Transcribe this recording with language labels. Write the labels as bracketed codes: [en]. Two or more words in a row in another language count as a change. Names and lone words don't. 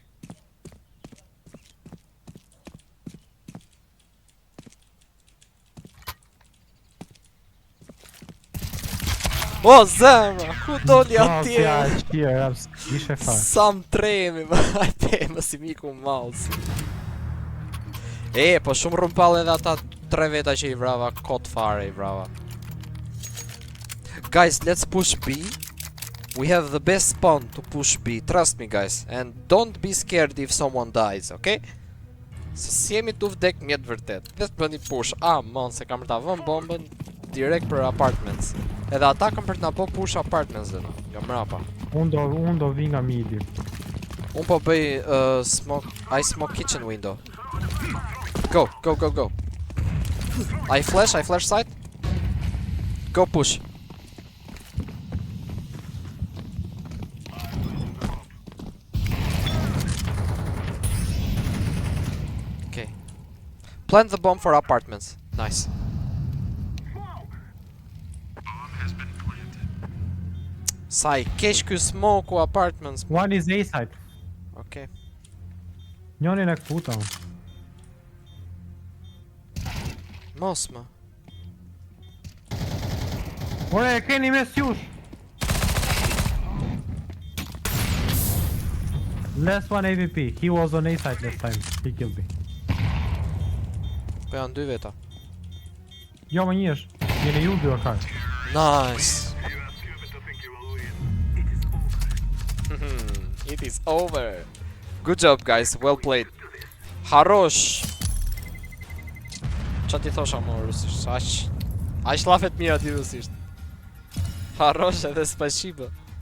[sq] O zemra, ku doli atje? Ja, qira, ishe fare. Sa më tremi, më hajte, më si miku mouse. Po shumë rumpall edhe ata 3 veta që i vrava, kot fare i vrava. [en] Guys, let's push B. We have the best spawn to push B, trust me guys. And don't be scared if someone dies, okay? [sq] Se si jemi tu vdek mjet vërtet. Vetë bëni push, mon se kam për ta vën bombën direkt për apartments. Edhe ata kam për të na po push apartments dhe na, nga mrapa. Unë do vi nga midi. Unë po bëj smoke, [en] I smoke kitchen window. Go, go, go, go. I flash side. Go push. Okay. Plant the bomb for apartments. Nice. [sq] Sa I kesh ky smoke u apartments. [en] One is A side. Okay. [sq] Njënin e këputa unë. Mos më. Ore, e keni mes jush! [en] Last one AVP. He was on A side last time. He killed me. [sq] Po janë dy veta. Jo, më një është. Jeni ju dy akar. [en] Nice. It is over. Good job guys, well played. [sq] Harosh. Qa ti thosha më rusisht? Aq lafet mira ti rusisht. Harosh edhe spasibo.